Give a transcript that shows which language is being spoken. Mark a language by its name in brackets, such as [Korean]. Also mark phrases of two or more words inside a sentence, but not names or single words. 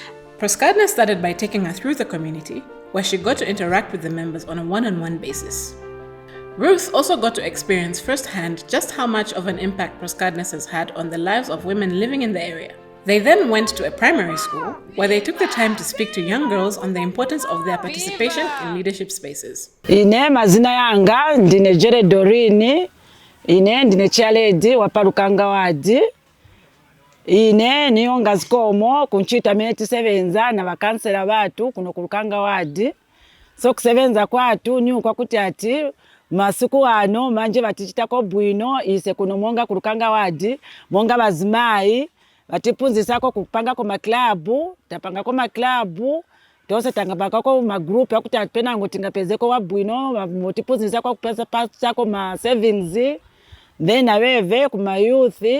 [English] Proskadnis started by taking her through the community, where she got to interact with the members on a one-on-one basis. Ruth also got to experience firsthand just how much of an impact Proskadnis has had on the lives of women living in the area. They then went to a primary school where they took the time to speak to young girls on the importance of their participation in leadership spaces. [Nyanja] Ine mazina yanga ndine Jere Dorini Ine ndine chairlady wapa Lukanga ward. Ine niyo ngazikomo kunchita mene tisevenza na bakansela batu kuno ku Lukanga ward. So kusevenza kwatu niyo kwa kuti ati masiku ano manje batichitako bwino ise kuno monga ku Lukanga ward monga bazimayi batipunzisako kupanga ko maklabu tapanga ko maklabu tose tangapaka ko magroup yakuti apena ngo tingapezeko wabwino motipunzisako kupesa pasako ma savings then abeve kuma youth